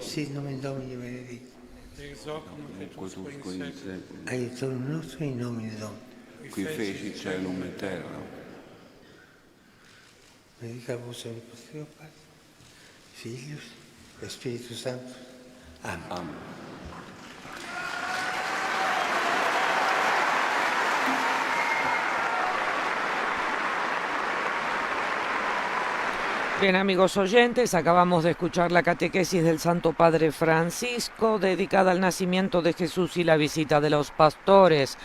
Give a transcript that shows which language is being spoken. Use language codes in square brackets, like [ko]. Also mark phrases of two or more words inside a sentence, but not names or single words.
[la] Sit nomen Domini benedictum. Ex hoc nunc et usque in seculum. Aiutorium nostrum in nomine Domini. Qui feci celum et terra. Benedicamus omnipotens Deus Pater, Filius et Spiritus Sanctus. Amen. Amen. [es] Bien, amigos oyentes, acabamos de escuchar la catequesis del Santo Padre Francisco, dedicada al nacimiento de Jesús y la visita de los pastores.